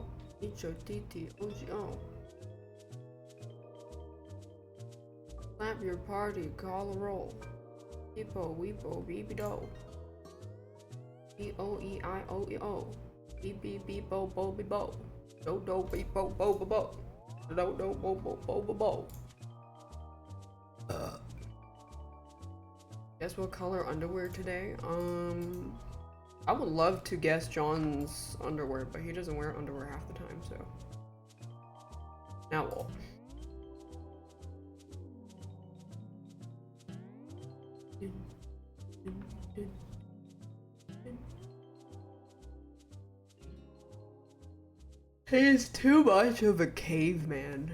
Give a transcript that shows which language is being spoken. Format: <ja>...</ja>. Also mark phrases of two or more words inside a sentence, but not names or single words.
<en>H-O-T-T-O-G-O. Slap your party, call a roll. Hippo, weepo, beebido. B-O-E-I-O-E-O. Beep-beep-beep-bo, bo-be-bo. Do-do-beep-bo, bo-bo-bo. Do-do-bo-bo-bo-bo-bo. Guess what color underwear today? I would love to guess John's underwear, but he doesn't wear underwear half the time, so. Now what? He's too much of a caveman.</en>